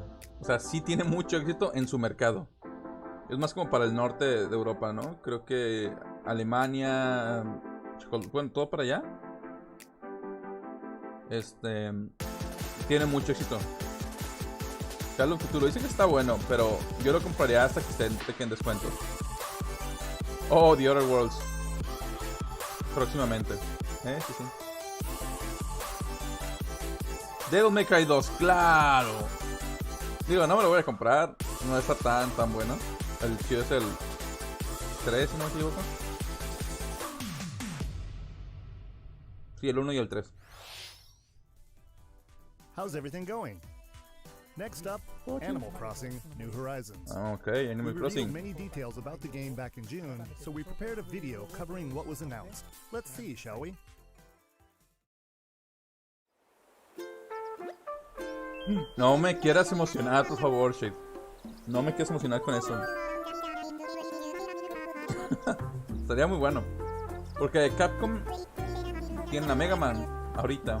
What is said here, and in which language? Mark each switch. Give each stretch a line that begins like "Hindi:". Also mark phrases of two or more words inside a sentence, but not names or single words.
Spanish: O sea, sí tiene mucho éxito en su mercado. Es más como para el norte de Europa, ¿no? Creo que Alemania, bueno, todo para allá. Tiene mucho éxito. Call of Cthulhu dice que está bueno, pero yo lo compraría hasta que esté en descuento. Oh, The Other Worlds. Próximamente. Sí, sí. Devil May Cry 2, claro. Digo, no me lo voy a comprar. No está tan bueno. El chido es el 3, si no me equivoco. Sí, el 1 y el 3.
English: How's everything going? Next up, Animal Crossing: New Horizons. Okay, Animal We Crossing. revealed many details about the game back in June, so we prepared a video covering what was announced. Let's see, shall we?
Spanish: No me quieras emocionar, por favor, Shade. No me quieras emocionar con eso. Estaría muy bueno. Porque Capcom tiene la Mega Man ahorita.